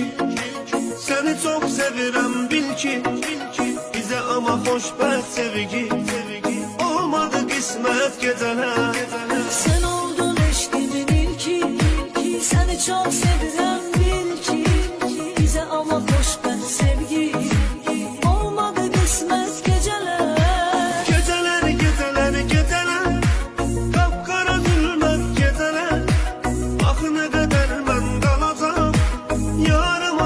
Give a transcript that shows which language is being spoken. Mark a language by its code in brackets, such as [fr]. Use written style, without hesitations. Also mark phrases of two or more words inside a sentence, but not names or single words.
[tr] Seni çok [az] sevirəm bil ki, bize ama hoşbəxt sevgi. Olmadı qismət gecələr. [tr] Sen oldun [az] eşkimin ilki, [tr] seni çok [az] sevirəm bil ki, bize ama hoşbəxt sevgi. Olmadı qismət gecələr. Geceler, qapqara zülmət geceler. Bax nə qədər mən qalacam, ya